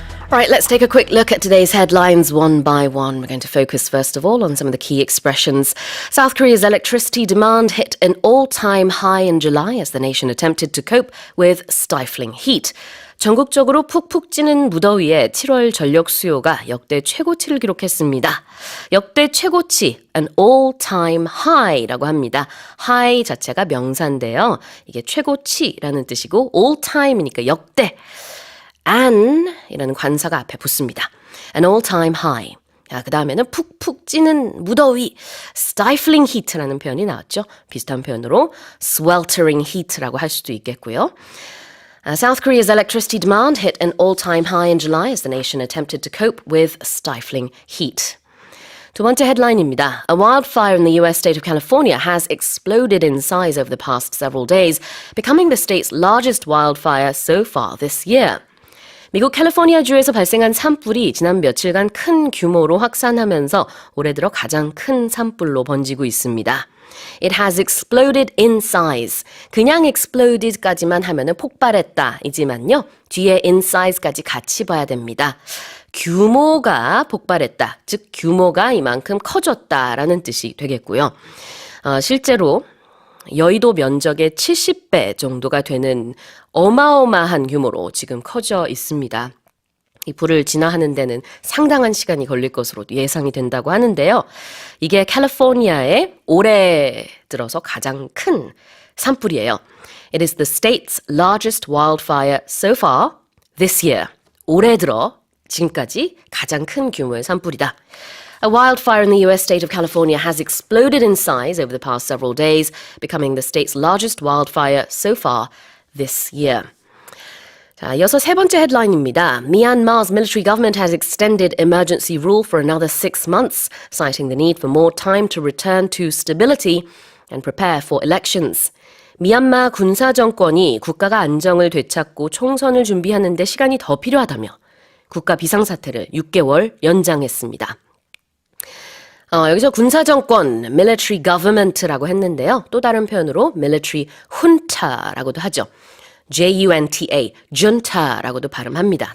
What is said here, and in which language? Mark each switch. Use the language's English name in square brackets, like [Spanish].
[English] Right, let's take a quick look at today's headlines one by one. We're going to focus first of all on some of the key expressions. South Korea's electricity demand hit an all-time high in July as the nation attempted to cope with stifling heat. [Korean] 전국적으로 푹푹 찌는 무더위에 7월 전력 수요가 역대 최고치를 기록했습니다. 역대 최고치, an all-time high라고 합니다. high 자체가 명사인데요. 이게 최고치라는 뜻이고 all-time이니까 역대. an 이라는 관사가 앞에 붙습니다. [English] An all-time high. [Korean] 그 다음에는 푹푹 찌는 무더위, stifling heat라는 표현이 나왔죠. 비슷한 표현으로 sweltering heat라고 할 수도 있겠고요. [English] South Korea's electricity demand hit an all-time high in July as the nation attempted to cope with stifling heat. [Korean] 두 번째 헤드라인입니다. [English] A wildfire in the U.S. state of California has exploded in size over the past several days, becoming the state's largest wildfire so far this year. [Korean] 미국 캘리포니아주에서 발생한 산불이 지난 며칠간 큰 규모로 확산하면서 올해 들어 가장 큰 산불로 번지고 있습니다. [English] It has exploded in size. [Korean] 그냥 exploded까지만 하면은 폭발했다 이지만요. 뒤에 in size까지 같이 봐야 됩니다. 규모가 폭발했다. 즉 규모가 이만큼 커졌다라는 뜻이 되겠고요. 실제로 여의도 면적의 70배 정도가 되는 어마어마한 규모로 지금 커져 있습니다. 이 불을 진화하는 데는 상당한 시간이 걸릴 것으로 예상이 된다고 하는데요. 이게 캘리포니아의 올해 들어서 가장 큰 산불이에요. [English] It is the state's largest wildfire so far this year. [Korean] 올해 들어 지금까지 가장 큰 규모의 산불이다. [English] A wildfire in the U.S. state of California has exploded in size over the past several days, becoming the state's largest wildfire so far this year. [Korean] 자, 이어서 세 번째 헤드라인입니다. [English] Myanmar's military government has extended emergency rule for another 6 months, citing the need for more time to return to stability and prepare for elections. [Korean] 미얀마 군사 정권이 국가가 안정을 되찾고 총선을 준비하는 데 시간이 더 필요하다며 국가 비상사태를 6개월 연장했습니다. 여기서 군사정권, military government라고 했는데요. 또 다른 표현으로 military junta라고도 하죠. J-U-N-T-A, junta라고도 발음합니다.